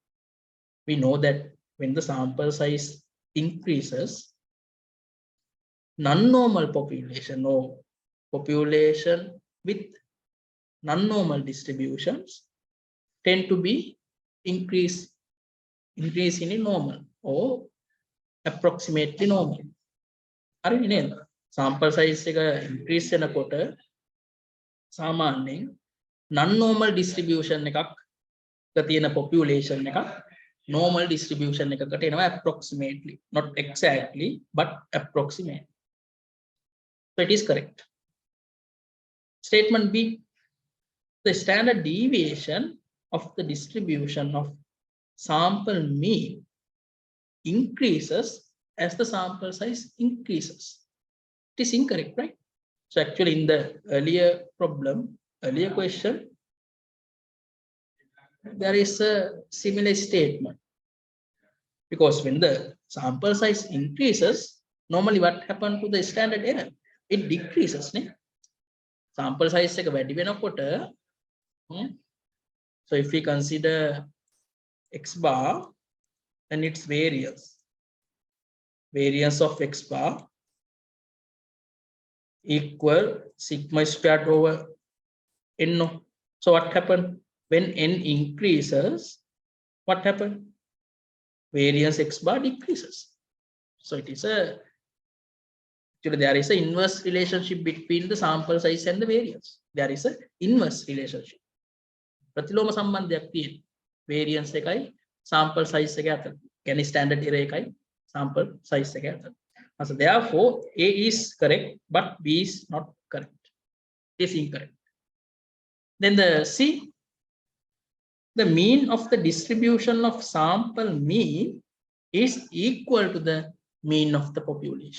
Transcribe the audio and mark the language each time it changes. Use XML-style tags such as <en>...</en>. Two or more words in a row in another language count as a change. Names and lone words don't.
<en>We know that when the sample size increases, non-normal population or population with non-normal distributions tend to be increasingly normal or approximately normal.</en> <si>හරිනේ නේද?</si> <en>sample size</en> <si>එක increase වෙනකොට සාමාන්‍යයෙන්</si> <en>non-normal distribution</en> <si>එකක් තියෙන population එකක්</si> <en>normal distribution</en> <si>එකකට එනවා</si> <en>approximately, not exactly but approximate. So it is correct. Statement B, the standard deviation of the distribution of sample mean increases as the sample size increases. It is incorrect, right? So actually in the earlier question, there is a similar statement. Because when the sample size increases, normally what happens to the standard error? It decreases. Ne? Sample size</en> <si>එක වැඩි වෙනකොට,</si> <en>so if we consider x bar and its variance of x bar equal sigma squared over n. So what happened? When n increases, what happened? Variance x bar decreases. So it is actually there is an inverse relationship between the sample size and the variance. There is an inverse relationship.</en> <si>ප්‍රතිලෝම සම්බන්ධයක් තියෙන. variance එකයි</si> <en>sample size</en> <si>එක අතර. කියන්නේ</si> <en>standard error</en> <si>එකයි</si> <en>sample size</en> <si>එක අතර.</si> <en>So therefore A is correct but B is not correct. It is incorrect. Then the C, the mean of the distribution of sample mean is equal to the mean of the population.</en>